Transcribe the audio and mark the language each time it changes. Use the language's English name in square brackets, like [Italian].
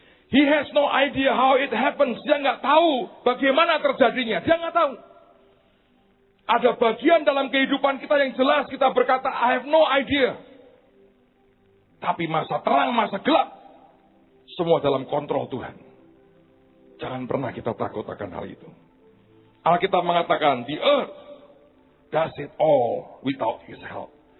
[English] He has no idea how it happens. [Indonesian] Dia nggak tahu bagaimana terjadinya. Dia nggak tahu. Ada bagian dalam kehidupan kita yang jelas kita berkata, [English] I have no idea. [Indonesian] Tapi masa terang, masa gelap, semua dalam kontrol Tuhan. Jangan pernah kita takut akan hal itu. Alkitab mengatakan, [English] the earth does it all without his help.